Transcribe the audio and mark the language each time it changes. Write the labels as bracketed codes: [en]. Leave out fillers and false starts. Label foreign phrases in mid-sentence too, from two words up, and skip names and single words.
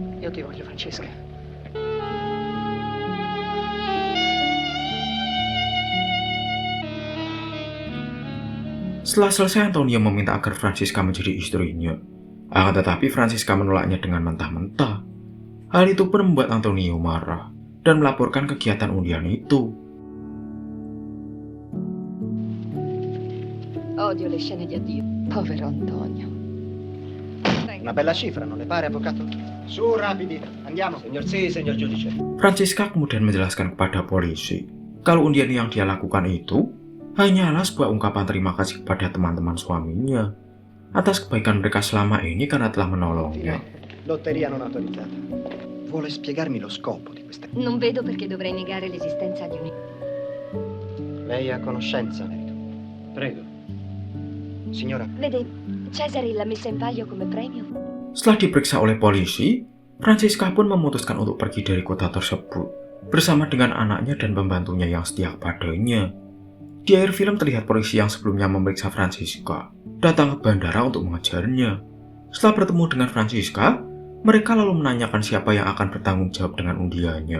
[it] Io ti voglio, Francesca. [id] Setelah selesai, Antonio meminta agar Francisca menjadi istrinya. Akan tetapi Francisca menolaknya dengan mentah-mentah. Hal itu pun membuat Antonio marah dan melaporkan kegiatan undian itu. [it] Odio le scene di addio. Povero Antonio. Una bella cifra, non le pare, avvocato? Su, rapidi, andiamo. Signor sì, signor giudice. [id] Francisca kemudian menjelaskan kepada polisi kalau undian yang dia lakukan itu hanyalah sebuah ungkapan terima kasih kepada teman-teman suaminya atas kebaikan mereka selama ini karena telah menolongnya. [it] Lotteria non autorizzata. Vuole spiegarmi lo scopo di questa... Non vedo perché dovrei negare l'esistenza di un... Lei ha conoscenza, merito. Prego. Signora, Vede, Cesare l'ha messa in palio come premio. [id] Setelah diperiksa oleh polisi, Francisca pun memutuskan untuk pergi dari kota tersebut bersama dengan anaknya dan pembantunya yang setia kepadanya. Di akhir film terlihat polisi yang sebelumnya memeriksa Francisca datang ke bandara untuk mengejarnya. Setelah bertemu dengan Francisca, mereka lalu menanyakan siapa yang akan bertanggung jawab dengan undiannya.